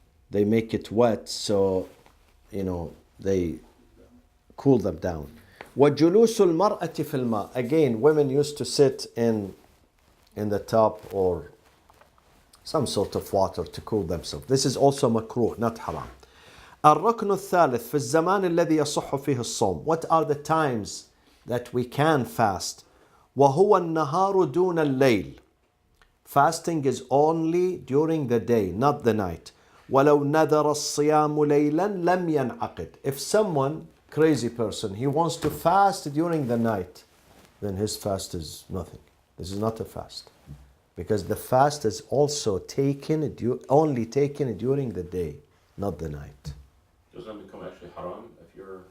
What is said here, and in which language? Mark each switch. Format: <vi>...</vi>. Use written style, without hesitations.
<en>They make it wet so, they cool them down.</en> <ar>وَجُلُوسُ الْمَرْأَةِ فِي الْمَاءِ.</ar> <en>Again, women used to sit in the tub or some sort of water to cool themselves. This is also makruh, not haram.</en> <ar>الركن الثالث في الزمان الذي يصح فيه الصوم.</ar> <en>What are the times that we can fast?</en> <ar>وهو النهار دون الليل.</ar> <en>Fasting is only during the day, not the night.</en> <ar>ولو نذر الصيام ليلا لم ينعقد.</ar> <en>If someone, crazy person, he wants to fast during the night, then his fast is nothing. This is not a fast. Because the fast is also only taken during the day, not the night. Does that become actually haram if you're...</en>